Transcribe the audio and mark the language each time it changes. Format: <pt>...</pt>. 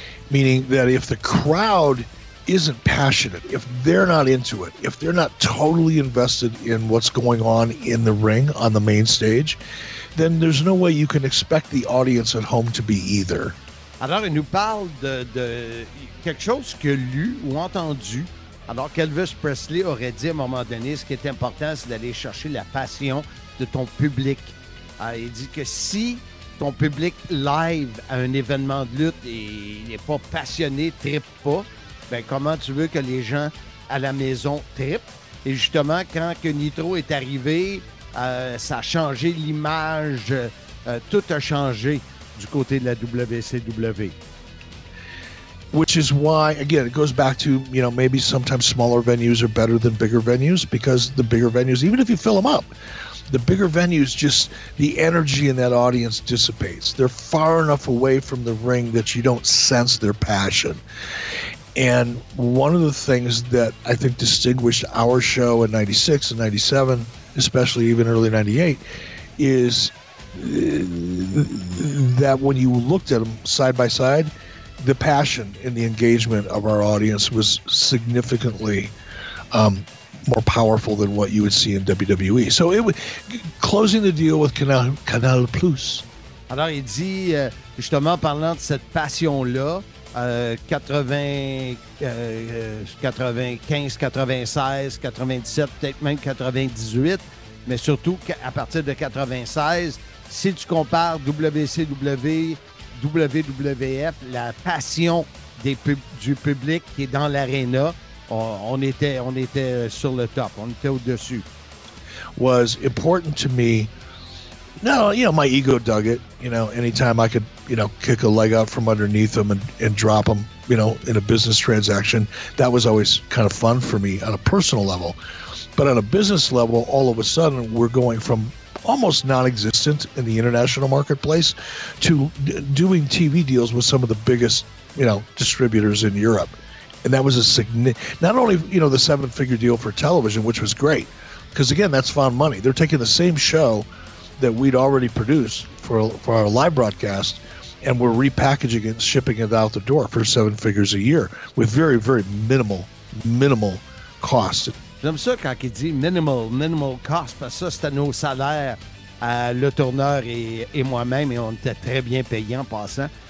<en>Meaning that if the crowd isn't passionate, if they're not into it, if they're not totally invested in what's going on in the ring, on the main stage, then there's no way you can expect the audience at home to be either.</en> <fr>Alors, il nous parle de quelque chose qu'il a lu ou entendu, alors qu'Elvis Presley aurait dit à un moment donné, ce qui est important, c'est d'aller chercher la passion de ton public. Il dit que si ton public live à un événement de lutte et n'est pas passionné, trippe pas, ben comment tu veux que les gens à la maison trippent? Et justement, quand que Nitro est arrivé, ça a changé l'image, tout a changé du côté de la WCW.</fr> <en>Which is why, again, it goes back to, maybe sometimes smaller venues are better than bigger venues, because the bigger venues, even if you fill them up, the bigger venues, just the energy in that audience dissipates. They're far enough away from the ring that you don't sense their passion. And one of the things that I think distinguished our show in 96 and 97, especially even early 98, is that when you looked at them side by side, the passion and the engagement of our audience was significantly more powerful than what you would see in WWE. So it was closing the deal with Canal Plus.</en> <fr>Alors, il dit, justement, parlant de cette passion-là, 95, 96, 97, peut-être même 98, mais surtout à partir de 96, si tu compares WCW, WWF, la passion du public qui est dans l'aréna, on était sur le top, on était au-dessus.</fr> <en>Was important to me. No, my ego dug it. Anytime I could, kick a leg out from underneath them and drop them, in a business transaction, that was always kind of fun for me on a personal level. But on a business level, all of a sudden, we're going from almost non-existent in the international marketplace to doing TV deals with some of the biggest, distributors in Europe. And that was not only, the 7-figure deal for television, which was great, because again, that's found money. They're taking the same show that we'd already produced for our live broadcast, and we're repackaging it and shipping it out the door for 7 figures a year with very, very minimal cost.</en> <fr>J'aime ça quand il dit</fr> <en>minimal cost,</en> <fr>parce que ça, c'était nos salaires, le tourneur et moi-même, et on était très bien payés en passant.</fr>